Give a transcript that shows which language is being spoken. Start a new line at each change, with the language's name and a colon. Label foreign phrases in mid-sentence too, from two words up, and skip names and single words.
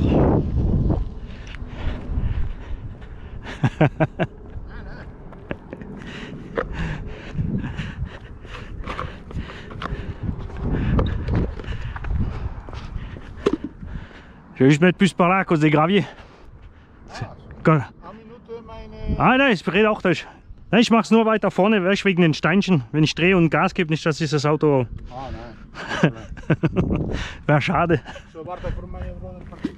French: Je vais juste mettre plus par là à cause des graviers.
German: Ah nein, ist beachtet. Nein, ich mache es nur weiter vorne, weißt, wegen den Steinchen. Wenn ich drehe und Gas gebe, nicht, dass dieses Auto... Ah, nein. Wäre schade. So, warte
Dutch: voor mij even een partij.